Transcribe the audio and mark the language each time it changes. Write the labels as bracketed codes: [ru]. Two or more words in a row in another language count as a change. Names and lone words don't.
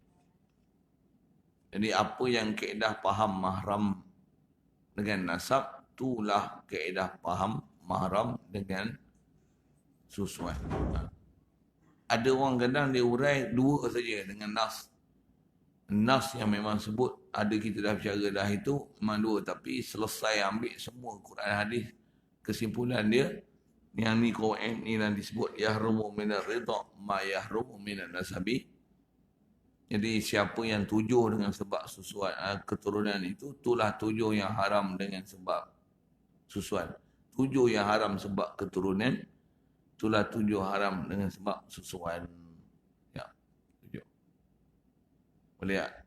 [ms] Jadi apa yang kaedah faham mahram dengan nasab, itulah kaedah faham mahram dengan susuan. Ada orang kadang dia urai dua saja dengan nas. Nas yang memang sebut, ada kita dah bicara dah, itu memang dua. Tapi selesai ambil semua Quran hadis, kesimpulan dia, yang ni Quran ni yang disebut [ar] يحرم من الرضاع ما يحرم من النسب. [ms] Jadi siapa yang tujuh dengan sebab susuan keturunan itu, itulah tujuh yang haram dengan sebab susuan. Tujuh yang haram sebab keturunan, itulah tujuh haram dengan sebab susuan. Ya, tujuh. Boleh tak?